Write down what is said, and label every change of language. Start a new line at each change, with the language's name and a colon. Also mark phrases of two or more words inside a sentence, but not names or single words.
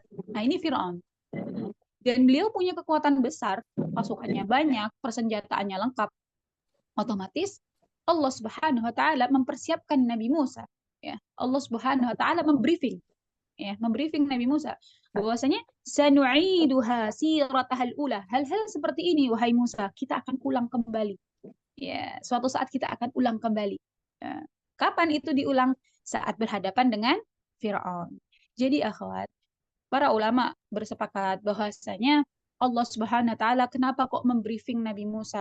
Indonesian: Nah, ini Firaun. Dan beliau punya kekuatan besar, pasukannya banyak, persenjataannya lengkap. Otomatis Allah
Arabic: سبحانه وتعالى
Indonesian: mempersiapkan Nabi Musa, ya. Allah
Arabic: سبحانه وتعالى
Indonesian: membriefing, ya, membriefing Nabi Musa bahwasanya
Arabic: سنعيدها سيرتها الأولى.
Indonesian: Hal-hal seperti ini wahai Musa, kita akan ulang kembali. Ya, suatu saat kita akan ulang kembali. Ya. Kapan itu diulang? Saat berhadapan dengan Fir'aun. Jadi akhwat, para ulama bersepakat bahwasanya Allah
Arabic: سبحانه وتعالى
Indonesian: kenapa kok membriefing Nabi Musa?